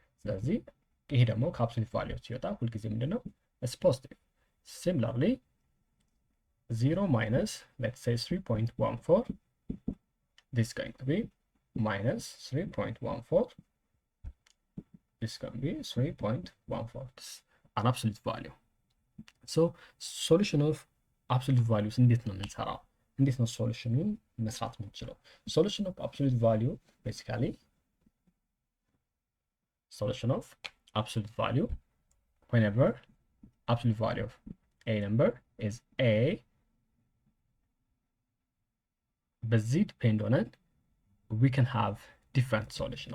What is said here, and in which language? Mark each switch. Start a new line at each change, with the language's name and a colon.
Amharic: ስለዚህ ይሄ ደግሞ ከአብሶሉት ቫልዩ ሲወጣ ሁልጊዜ ምንድነው?
English: it's positive. Similarly 0 minus let's say 3.14, this is going to be -3.14, this is going to be 3.14. this is an absolute value. so solution of absolute values
Amharic: እንዴት ነው የምንሰራው? እንዴት ነው ሶሉሽኑን መስራት የምንችለው?
English: solution of absolute value basically solution of absolute value whenever absolute value of a number is a
Amharic: በዚህ ዲፔንድ ሆነን
English: we can have different solution.